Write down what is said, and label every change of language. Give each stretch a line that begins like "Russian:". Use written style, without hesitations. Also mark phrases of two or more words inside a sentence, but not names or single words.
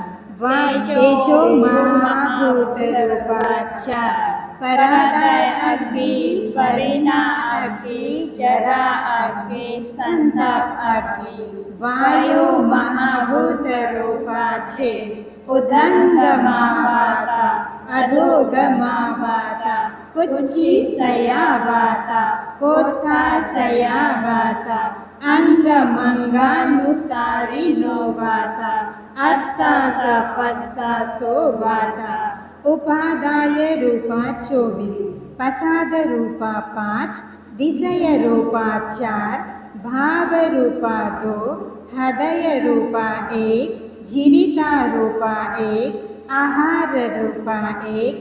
Pali: तेजो महाभूत रूपा 4, परादय अग्नि, परिणा अग्नि, जरा अग्नि, संताप अग्नि। वायु महाभूत रूपा 6, उदंगमा वाता, अधोगमा वाता, कुक्षि सया वाता, कोथा सया वाता, अंगमंगानुसारिणो वाता, अस्सास पस्सासो वाता। उपादाय रूपा 24, प्रसाद रूपा 5, विषय रूपा 4, भाव रूपा 2, हृदय रूपा 1, जीविता रूपा 1, आहार रूपा 1,